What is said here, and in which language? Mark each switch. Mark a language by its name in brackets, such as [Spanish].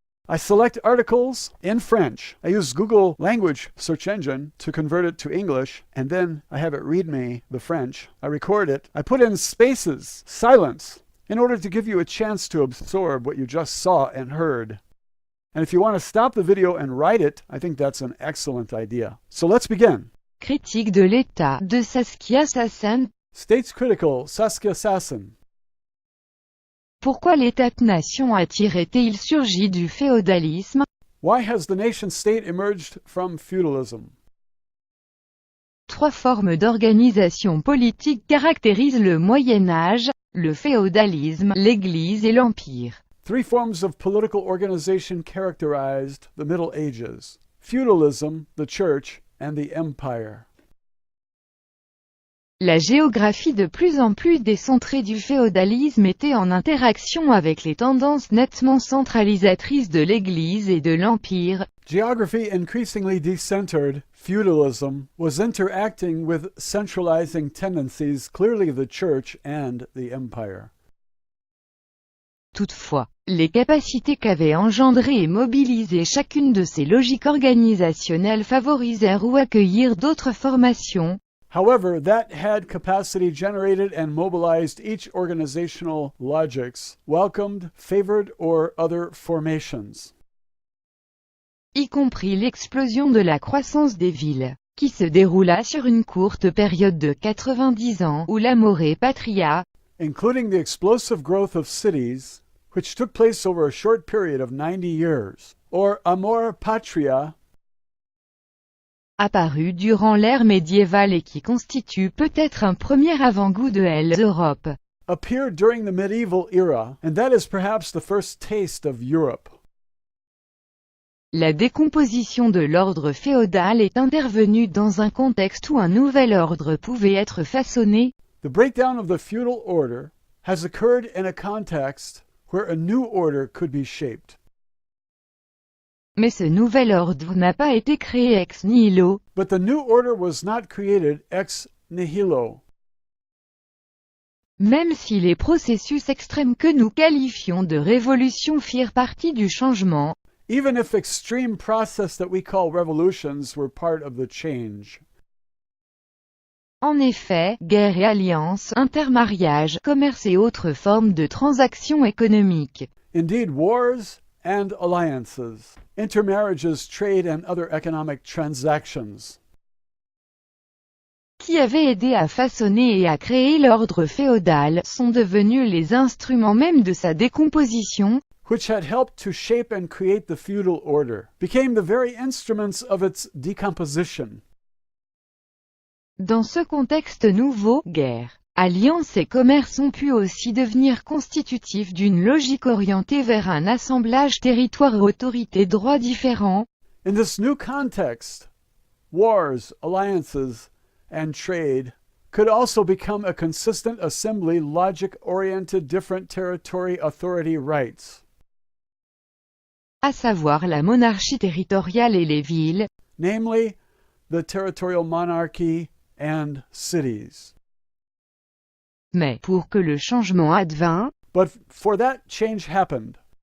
[English] I select articles in French. I use Google language search engine to convert it to English, and then I have it read me the French. I record it. I put in spaces, silence, in order to give you a chance to absorb what you just saw and heard. And if you want to stop the video and write it, I think that's an excellent idea. So let's begin. [French] Critique de l'État de Saskia Sassen. [English] States Critical, Saskia Sassen. [French] Pourquoi l'État-nation a-t-il surgi du féodalisme? [English] Why has the nation-state emerged from feudalism? [French] 3 formes d'organisation politique caractérisent le Moyen-Âge, le féodalisme, l'Église et l'Empire. [English] 3 forms of political organization characterized the Middle Ages: feudalism, the church, and the empire. [French] La géographie de plus en plus décentrée du féodalisme était en interaction avec les tendances nettement centralisatrices de l'Église et de l'Empire. [English] Geography increasingly decentered, feudalism was interacting with centralizing tendencies, clearly the church and the empire. [French] Toutefois, les capacités qu'avait engendrées et mobilisées chacune de ces logiques organisationnelles favorisèrent ou accueillirent d'autres formations. [English] However, that had capacity generated and mobilized each organizational logics, welcomed, favored, or other formations. [French] Y compris l'explosion de la croissance des villes, qui se déroula sur une courte période de 90 ans ou l'amore patria, [English] including the explosive growth of cities, which took place over a short period of 90 years, or amor patria, [French] apparu durant l'ère médiévale et qui constitue peut-être un premier avant-goût de l'Europe. [English] appeared during the medieval era, and that is perhaps the first taste of Europe. [French] La décomposition de l'ordre féodal est intervenue dans un contexte où un nouvel ordre pouvait être façonné. [English] The breakdown of the feudal order has occurred in a context where a new order could be shaped. [French] Mais ce nouvel ordre n'a pas été créé ex nihilo. [English] But the new order was not created ex nihilo. [French] Même si les processus extrêmes que nous qualifions de révolution firent partie du changement, [English] Even if extreme process that we call revolutions were part of the change. [French] En effet, guerre et alliances, intermariage, commerce et autres formes de transactions économiques. [English] Indeed, wars and alliances, intermarriages, trade, and other economic transactions, [French] qui avaient aidé à façonner et à créer l'ordre féodal, sont devenus les instruments mêmes de sa décomposition, [English] which had helped to shape and create the feudal order, became the very instruments of its decomposition. [French] Dans ce contexte nouveau, guerre, alliance et commerce ont pu aussi devenir constitutifs d'une logique orientée vers un assemblage territoire-autorité-droits différents. [English] In this new context, wars, alliances, and trade could also become a consistent assembly logic-oriented different territory authority rights, [French] à savoir la monarchie territoriale et les villes, [English] namely the territorial monarchy and cities. [French] mais pour que le changement advint, [English] But for that change happened,